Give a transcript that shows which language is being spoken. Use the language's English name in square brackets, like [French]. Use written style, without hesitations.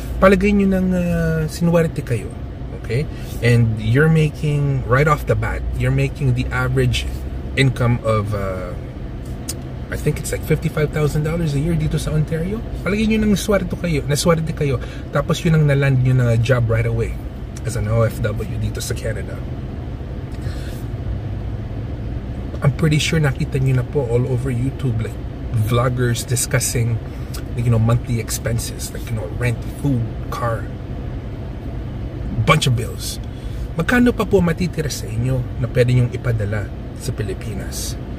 [Filipino] Palagay nyo ng sinuwerte kayo. Okay? [English] And you're making, right off the bat, you're making the average income of I think it's like $55,000 a year [Filipino] dito sa Ontario. Palagay nyo nang naswerte kayo, tapos yun ang naland nyo na [English] job right away [Filipino] as an OFW dito sa Canada. [English] I'm pretty sure [Filipino] nakita nyo na po [English] all over YouTube, like vloggers discussing, like, monthly expenses, like, rent, food, car, bunch of bills. [Filipino] Magkano pa po matitira sa inyo na pwede nyong ipadala sa Pilipinas?